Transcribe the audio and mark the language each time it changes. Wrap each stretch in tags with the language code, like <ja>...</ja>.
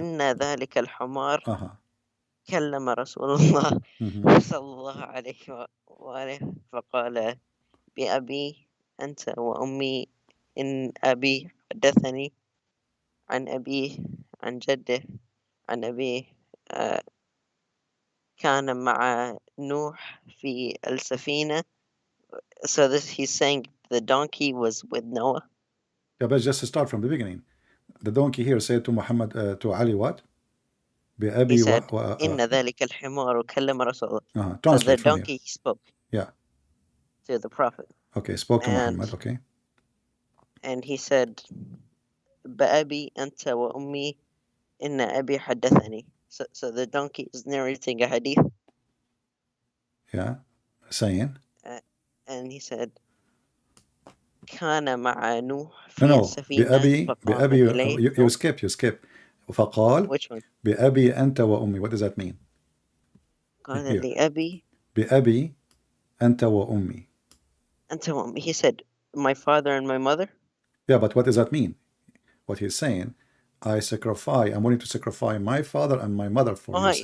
<ar>إن ذلك الحمار كلم رسول الله صلى الله عليه وآله فقال بأبي أنت وأمي إن أبي حدثني عن أبيه عن جده عن أبيه كان مع نوح في السفينة.</ar> <en>So he's saying the donkey was with Noah. Yeah, but just to start from the beginning. The donkey here said to Muhammad, to Ali, what? He said,</en> <ar>إن ذلك الحمار كلم رسول الله.</ar> <en>So the donkey spoke. Yeah. To the Prophet. Okay, spoke to Muhammad, okay. And he said,</en> <ar>بأبي أنت وأمي إن أبي حدثني.</ar> <en>So the donkey is narrating a hadith. Yeah, saying. And he said,</en> <ar>كان مع نوح في السفينة. بأبي</ar> <en>you skip.</en> <ar>فقال</ar> <en>Which one?</en> <ar>بأبي أنت وأمي.</ar> <en>What does that mean?</en> <ar>قال لأبي بأبي أنت وأمي. أنت وأمي.</ar> <en>He said, my father and my mother. Yeah, but what does that mean? What he's saying, I'm willing to sacrifice my father and my mother for you.</en>